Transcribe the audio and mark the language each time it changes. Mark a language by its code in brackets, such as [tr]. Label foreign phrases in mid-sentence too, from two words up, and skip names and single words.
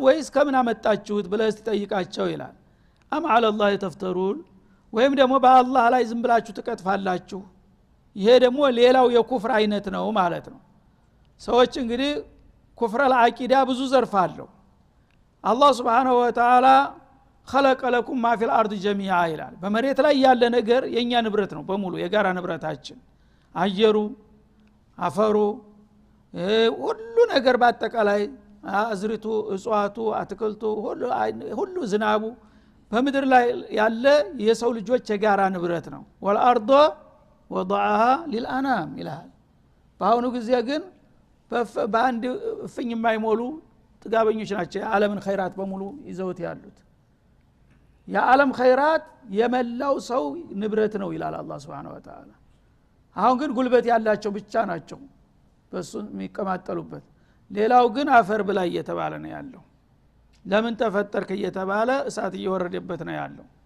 [am] ወይስ ከምን አመጣችሁት ብለህ ትጠይቃቸው ይላል [ar] أم على الله تفترون [am] ወይም ደግሞ በአላህ ላይ ዝም ብላችሁ ትቀጥፋላችሁ ይሄ ደግሞ ሌላው የኩፍር አይነት ነው ማለት ነው ሰዎች እንግዲህ [ar] كفر العقيدة [am] ብዙ ዘርፍ አለው አላህ Subhanahu [ar] وتعالى خلق لكم ما في الارض جميعا [am] ይላል በመሬት ላይ ያለ ነገር የኛ ንብረት ነው በሙሉ የጋራ ንብረታችን አየሩ አፈሩ ሁሉ ነገር በአጠቃላይ አዝሪቱ እጽዋቱ አትክልቱ ሁሉ ዝናቡ በመድር ላይ ያለ የሰው ልጆች የጋራ ንብረት ነው [ar] والارض وضعها للانام [am] ይላል በአሁኑ ጊዜ ግን በአንድ ፍኝ የማይሞሉ ጥጋበኞች ናቸው የዓለምን ኸይራት በሙሉ ይዘውት ያሉት የዓለም ኸይራት የመላው ሰው ንብረት ነው ይላል አላህ [ar] سبحانه وتعالى [am] አሁን ግን ጉልበት ያላቸው ብቻ ናቸው በሱ የሚቀማጠሉበት ሌላው ግን አፈር ብላ እየተባለ ነው ያለው ለምን ተፈጠርክ እየተባለ እሳት እየወረደበት ነው ያለው